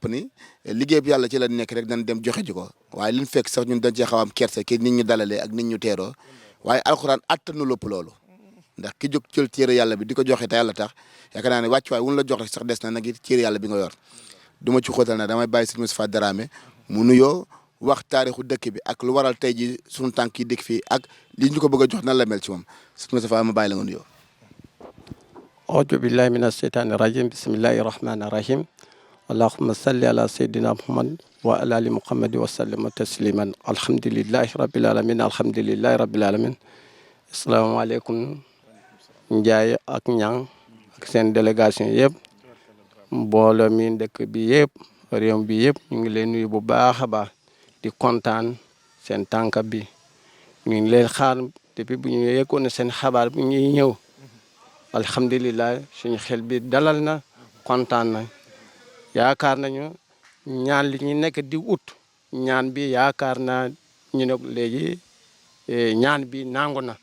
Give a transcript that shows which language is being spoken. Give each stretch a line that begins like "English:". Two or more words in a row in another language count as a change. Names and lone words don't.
Wolof: ni liggéey bi yàlla ci la nekk rek dañ dem joxe ji ko waaye liñ fekk sax ñun dañ cee xaw am kersa ki nit ñu dalalee ak nit ñu teeroo waaye alxuraan attanu lépp loolu ndax ki jóg jël téere yàlla bi di ko joxe te yàlla tax yaakaar naa ne wàcc waay wun la jox rek sax des na nag it téere yàlla bi nga yor du ma ci xóotal na damay bàyyi sëñ Moustapha Dramé mu nuyoo wax taarixu dëkk bi ak lu waral tey ji sunu tànk yi dëkk fii ak li ñu ko bëgg a jox nan la mel ci moom sëñ Moustapha ma bàyyi la nga nuyoo.
Arabic: أعوذ بالله من الشيطان الرجيم بسم الله الرحمن الرحيم اللهم صل على سيدنا محمد وعلى آل محمد وسلم تسليما الحمد لله رب العالمين الحمد لله رب العالمين
Wolof: asalaamaaleykum Njaay ak Ñang ak seen délégation yëpp mbooloo mi dëkk bi yëpp réew bi yëpp ñu ngi leen nuyu bu baax a baax di kontaan seen tànk bi ñu ngi leen xaar depuis bu ñu yeggoon seen xabaar bu ñuy ñëw alhamdulilah suñu xel bi dalal na kontaan na yaakaar nañu ñaan li ñu nekk di ut ñaan bi yaakaar naa ñu ne léegi ñaan bi nangu na.